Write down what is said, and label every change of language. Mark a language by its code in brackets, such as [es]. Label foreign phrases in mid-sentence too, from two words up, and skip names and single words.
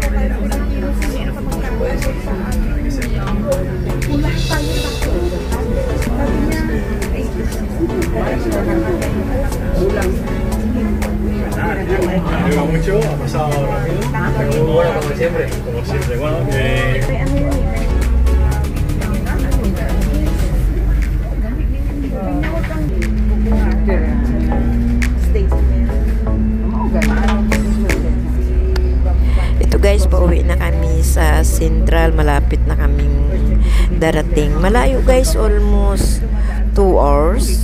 [es] Me ayuda mucho, ha pasado rápido. Muy bueno, como siempre. Como siempre, bueno, que [tl] Ito guys, pauwi na kami sa Central. Malapit na kaming darating. Malayo guys, [en] almost 2 hours.